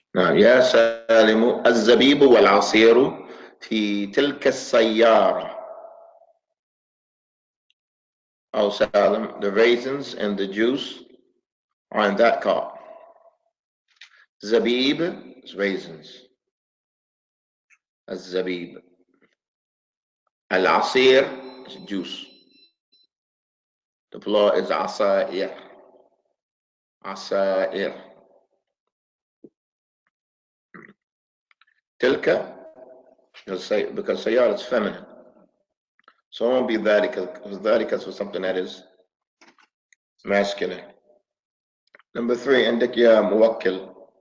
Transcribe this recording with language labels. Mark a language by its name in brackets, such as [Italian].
[Arabic] نعم يا سالم الزبيب والعصير في تلك السيارة. [English] Oh Salim, the raisins and the juice are in that car. Zabib is raisins. الزبيب. Al-Asir is juice. The plural is Asair. Asair. Tilka, because Sayyar is feminine. So it won't be Dhalika, because Dhalika is for something that is masculine. Number 3, [Arabic] عندك يا موكل.